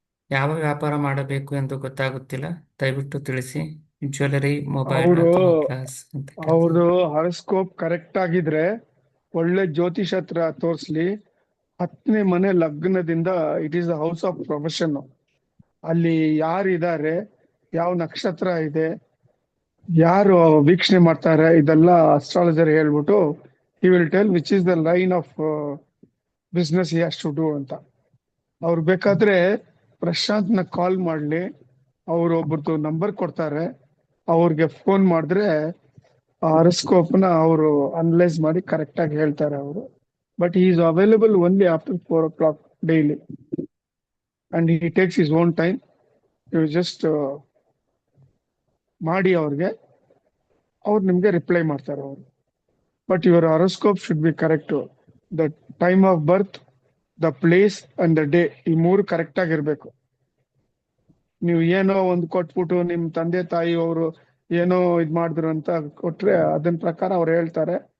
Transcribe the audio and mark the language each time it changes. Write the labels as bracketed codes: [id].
[kn] ಯಾವ ವ್ಯಾಪಾರ ಮಾಡಬೇಕು ಎಂದು ಗೊತ್ತಾಗುತ್ತಿಲ್ಲ, ದಯವಿಟ್ಟು ತಿಳಿಸಿ. ಜ್ಯುವೆಲರಿ, ಮೊಬೈಲ್ ಅವರು ಅಥವಾ ಕ್ಲಾಸ್ ಅಂತ ಕೇಳ್ತಾರೆ. ಅವ್ರದ್ದು ಹಾರೋಸ್ಕೋಪ್ ಕರೆಕ್ಟ್ ಆಗಿದ್ರೆ ಒಳ್ಳೆ ಜ್ಯೋತಿಷ್ ಹತ್ರ ತೋರ್ಸ್ಲಿ. 10ನೇ ಮನೆ ಲಗ್ನದಿಂದ [en] It is the house of profession. [kn] ಅಲ್ಲಿ ಯಾರಿದ್ದಾರೆ, ಯಾವ ನಕ್ಷತ್ರ ಇದೆ, ಯಾರು ವೀಕ್ಷಣೆ ಮಾಡ್ತಾರೆ, ಇದೆಲ್ಲ ಅಸ್ಟ್ರಾಲಜರ್ ಹೇಳ್ಬಿಟ್ಟು [en] he will tell which is the line of business he has to do [kn] ಅಂತ. ಅವ್ರು ಬೇಕಾದ್ರೆ ಪ್ರಶಾಂತ್ನ ಕಾಲ್ ಮಾಡ್ಲಿ, ಅವ್ರು ಒಬ್ರದ್ದು ನಂಬರ್ ಕೊಡ್ತಾರೆ, ಅವ್ರಿಗೆ ಫೋನ್ ಮಾಡಿದ್ರೆ ಹಾರೋಸ್ಕೋಪ್ ನ ಅವರು ಅನಲೈಸ್ ಮಾಡಿ ಕರೆಕ್ಟ್ ಆಗಿ ಹೇಳ್ತಾರೆ ಅವರು. [en] But he is available only after 4 o'clock daily and he takes his own time. You just [kn] ಮಾಡಿ ಅವ್ರಿಗೆ, ಅವ್ರು ನಿಮ್ಗೆ ರಿಪ್ಲೈ ಮಾಡ್ತಾರೆ ಅವರು. [en] But your horoscope should be correct. The time of birth, the place and the day, [kn] ಈ 3 correct ಆಗಿರ್ಬೇಕು. ನೀವು ಏನೋ ಒಂದು ಕೊಟ್ಬಿಟ್ಟು ನಿಮ್ ತಂದೆ ತಾಯಿ ಅವರು ಏನೋ ಇದ್ ಮಾಡಿದ್ರು ಅಂತ ಕೊಟ್ರೆ ಅದನ್ ಪ್ರಕಾರ ಅವ್ರು ಹೇಳ್ತಾರೆ.